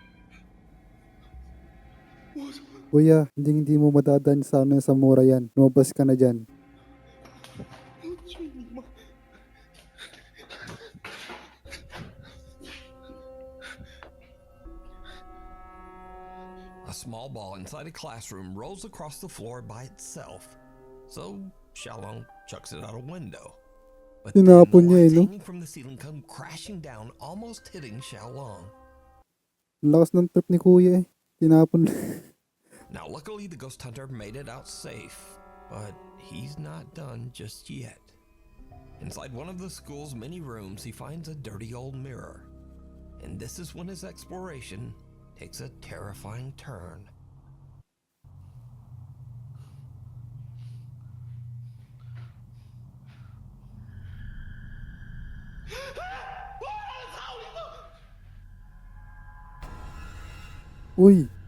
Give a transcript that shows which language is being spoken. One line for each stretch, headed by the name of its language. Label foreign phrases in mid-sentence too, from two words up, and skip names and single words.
Filipino: Kuya, hindi mo madadaan sa mura yan. Lumabas ka na dyan.
English: A small ball inside a classroom rolls across the floor by itself. So Xiaolong chucks it out a window. But then
Filipino: Tinapon niya
English: lights
Filipino: no?
English: hanging from the ceiling come crashing down, almost hitting Xiaolong.
Filipino: Ang lakas ng trip ni Kuya eh. Tinapon.
English: Now, luckily, the ghost hunter made it out safe, but he's not done just yet. Inside one of the school's many rooms, he finds a dirty old mirror. And this is when his exploration takes a terrifying turn.
Filipino: Uy.